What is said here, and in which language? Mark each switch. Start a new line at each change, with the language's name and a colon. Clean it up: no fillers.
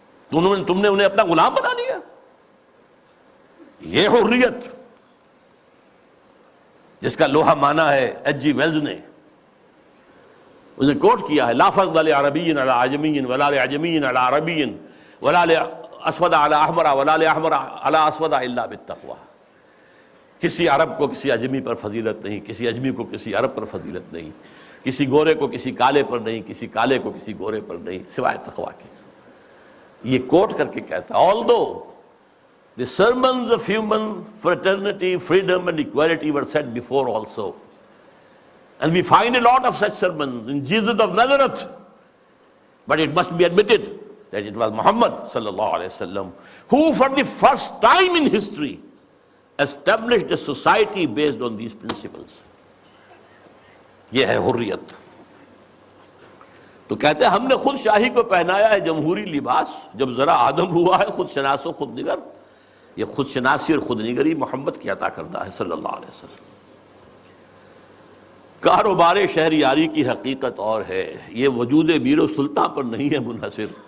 Urdu: تم نے انہیں اپنا غلام بنا لیا۔ یہ حریت جس کا لوہا مانا ہے ایچ جی ویلز نے، اس نے کوٹ کیا ہے،
Arabic: لا فضل لعربی علی عجمی ولا لعجمی علی عربی ولا لاسود علی احمر ولا لاحمر علی اسود الا بالتقوی۔
Urdu: کسی عرب کو کسی اجمی پر فضیلت نہیں، کسی اجمی کو کسی عرب پر فضیلت نہیں، کسی گورے کو کسی کالے پر نہیں، کسی کالے کو کسی گورے پر نہیں، سوائے تقوی کے۔ یہ کوٹ کر کے کہتا ہے، although
English: The sermons of human fraternity, freedom and equality were said before also. And we find a lot of such sermons in Jesus of Nazareth. But it must be admitted that it was Muhammad sallallahu alaihi wasallam who for the first time in history established a society based on these principles.
Urdu: یہ ہے حریت. تو کہتے ہیں ہم نے خود شاہی کو پہنایا ہے جمہوری لباس. جب ذرا آدم ہوا ہے خود شناس و خود نگر. یہ خود شناسی اور خود نگری محمد کی عطا کردہ ہے صلی اللہ علیہ وسلم. کاروبار شہریاری کی حقیقت اور ہے. یہ وجود میر و سلطان پر نہیں ہے منحصر.